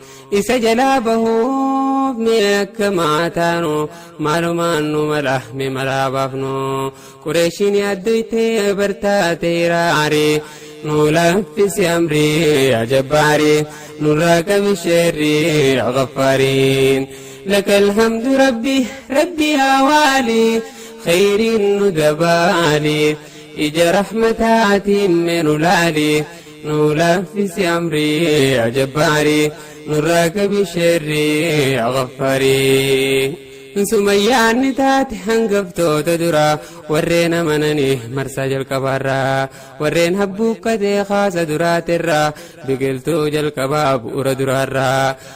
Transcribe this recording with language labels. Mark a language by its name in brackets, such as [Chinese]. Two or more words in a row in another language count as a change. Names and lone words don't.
[Oromo] Isa jalaa bahuuf mee akka maataanu, maalumaan nu mala mee malaa baafnu. Qureeshiin yaadduytee bartaate iraari, nu laffisi amri [Arabic] يا جبار, [Oromo] nurraa kabi sharri [Arabic] يا غفار. لك الحمد ربي، ربي يا والي، خير ندبالي. [Oromo] Ija rahmataatiin meenu laali, nu laffisi amri [Arabic] يا جبار, [Oromo] nurraa kabi sharri [Arabic] يا غفار. [Oromo] Sumayyaan ni taate hangaftoota dura, warreen amananii marsaa jalqabaarraa, warreen habbuukkatee kaasa duraatirraa, biqiltuu jalqabaa bu'ura duraarraa.